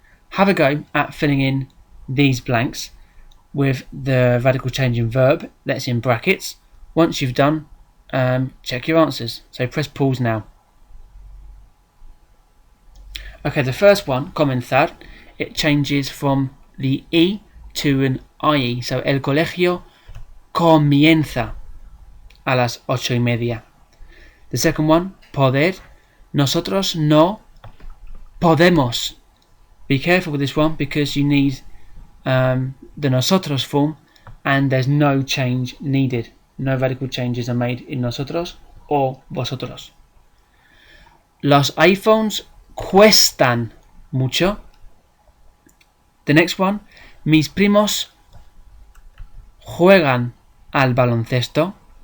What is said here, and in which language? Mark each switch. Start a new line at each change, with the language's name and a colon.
English: Have a go at filling in these blanks with the radical changing verb that's in brackets. Once you've done, check your answers. So press pause now. Okay, the first one, comenzar, it changes from the E to an IE.
Spanish: So el colegio comienza a las 8:30.
English: The second one, poder,
Spanish: nosotros no podemos.
English: Be careful with this one because you need the nosotros form and there's no change needed. No radical changes are made in nosotros or vosotros.
Spanish: Los iPhones cuestan mucho.
English: The next one,
Spanish: mis primos juegan al baloncesto.